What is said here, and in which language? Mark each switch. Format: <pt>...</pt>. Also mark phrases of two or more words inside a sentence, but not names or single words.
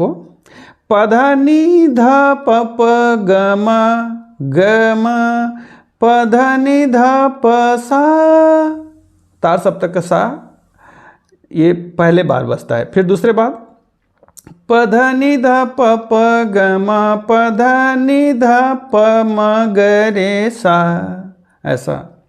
<hi>पधनी ध प प ग म पधनी ध प सा। तार सप्तक का सा ये पहले बार बजता है। फिर दूसरे बार पधनी ध प प ग म पधनी ध प म ग रे सा, ऐसा।</hi>